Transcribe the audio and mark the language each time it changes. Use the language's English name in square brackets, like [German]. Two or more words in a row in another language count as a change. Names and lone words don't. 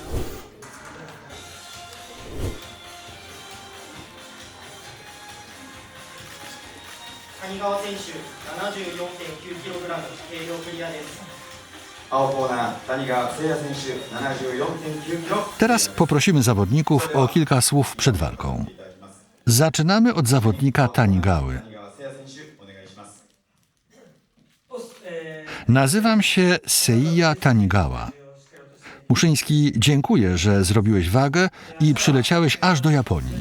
[Japanese] 谷川選手 74.9 キログラム軽量クリアです。青コーナー、谷川誠也選手 74.9 キロ。 [Polish] Teraz poprosimy zawodników o kilka słów przed walką. Zaczynamy od zawodnika Tanigały. Nazywam się Seiya Tanigawa. Muszyński, dziękuję, że zrobiłeś wagę i przyleciałeś aż do Japonii.